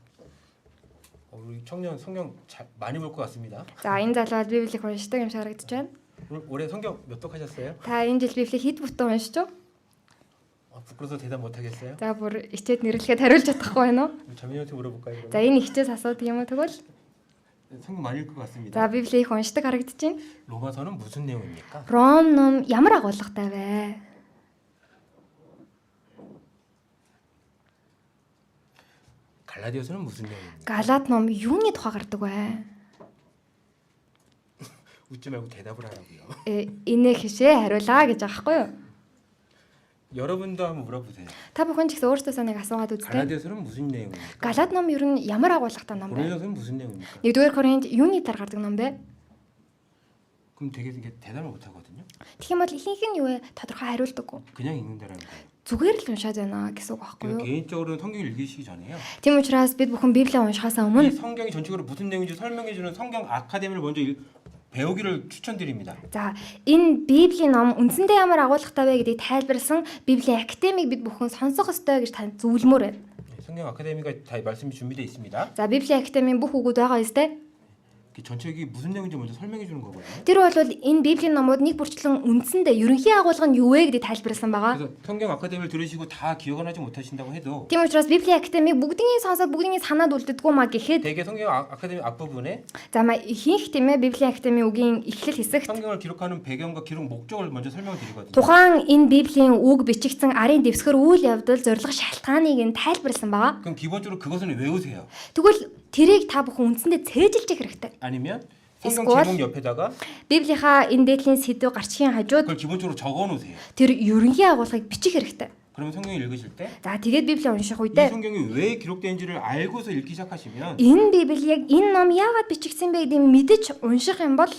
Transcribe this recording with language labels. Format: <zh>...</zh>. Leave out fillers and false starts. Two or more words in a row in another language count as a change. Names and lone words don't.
<ko>우리 청년 성경 많이 볼 것 같습니다.</ko> <mn>За энэ залуу Библийг уншдаг юм шиг харагдаж байна.</mn> <ko>올해 성경 몇 독 하셨어요?</ko> <mn>Та энэ жил Библийг хэд бүтэн уншиж юу?</mn> <ko>부끄러워서 대답 못 하겠어요?</ko> <mn>За бүр ичээд нэрлэхэд хариулж чадахгүй байна уу?</mn> <ko>자매한테 물어볼까요?</ko> <mn>За энэ ихчээс асуудаг юм уу тэгвэл?</mn> <ko>성경 많이 읽을 것 같습니다.</ko> <mn>За Библийг их уншдаг харагдаж байна.</mn> <ko>로마서는 무슨 내용입니까?</ko> <mn>Ром ном ямар агуулгатай вэ?</mn> <ko>갈라디아서는 무슨 내용입니까?</ko> <mn>Галат ном юуны тухай гардаг вэ?</mn> <ko>웃지 말고 대답을 하라고요.</ko> <mn>Инээ хишээ хариулаа гэж байгаа байхгүй юу?</mn> <ko>여러분도 한번 물어보세요.</ko> <mn>Та бүхэн ч гэсэн өөрсдөөсөө нэг асуугаад үзтээ.</mn> <ko>갈라디아서는 무슨 내용입니까?</ko> <mn>Галат ном ер нь ямар агуулгатай ном бэ?</mn> <ko>고린도서는 무슨 내용입니까?</ko> <mn>1-р Коринт юуны талаар гардаг ном бэ?</mn> <ko>그럼 되게 이게 대답을 못 하거든요.</ko> <mn>Тэгэх юм бол ихэнх нь юу вэ? Тодорхой хариулдаггүй.</mn> <ko>그냥 읽는다라는 거예요.</ko> <mn>Зүгээр л уншаад байна гэсэн үг байхгүй юу?</mn> <ko>개인적으로는 성경을 읽으시기 전에요.</ko> <mn>Тийм учраас бид бүхэн Библийг уншихаас</mn> <ko>이</ko> <mn>өмнө</mn> <ko>성경이 전체적으로 무슨 내용인지 설명해 주는 성경 아카데미를 먼저 배우기를 추천드립니다.</ko> <mn>за энэ Библийн ном үндсэндээ ямар агуулгатай вэ гэдгийг тайлбарласан Библийн академиг бид бүхэн сонсох ёстой гэж танд зөвлөмөр байна.</mn> <ko>성경 아카데미가 다 말씀이 준비되어 있습니다.</ko> <mn>За Библийн академийн бүх үгүүд байгаа ёстой.</mn> <ko>전체적이 무슨 내용인지 먼저 설명해 주는 거거든요.</ko> <mn>Тэр бол энэ Библийн номууд нэг бүрчлэн үндсэндээ ерөнхий агуулга нь юу вэ гэдгийг тайлбарласан байгаа.</mn> <ko>그래서 성경 아카데미를 들으시고 다 기억은 하지 못하신다고 해도</ko> <mn>Тийм учраас Библийн академиг бүгднийг сонсоод бүгднийг санаад үлддэггүй маа гэхэд</mn> <ko>대개 성경 아카데미 앞부분에</ko> <mn>за ихэнх тийм ээ Библийн академийн үгийн эхлэл хэсэгт</mn> <ko>성경을 기록하는 배경과 기록 목적을 먼저 설명을 드리거든요.</ko> <mn>тухайн энэ Библийн үг бичигдсэн арын дэвсгэр үйл явдал зорилго шалтгааныг нь тайлбарласан байгаа.</mn> <ko>그럼 기본적으로 그것은 외우세요.</ko> <mn>Тэгвэл тэрийг та бүхэн үндсэндээ цээжилж хэрэгтэй.</mn> <ko>아니면 성경</ko> <mn>Эсвэл-</mn> <ko>제목 옆에다가</ko> <mn>Библийнхаа энэ дээдлийн сэдв гарчгийн хажууд</mn> <ko>그걸 기본적으로 적어 놓으세요.</ko> <mn>тэр ерөнхий агуулгыг бичих хэрэгтэй.</mn> <ko>그러면 성경을 읽으실 때 이</ko> <mn>За тэгээд Библийг унших үедээ</mn> <ko>성경이 왜 기록된지를 알고서 읽기 시작하시면</ko> <mn>энэ Библи яг энэ ном яагаад бичигдсэн бэ гэдгийг мэдэж унших юм бол</mn>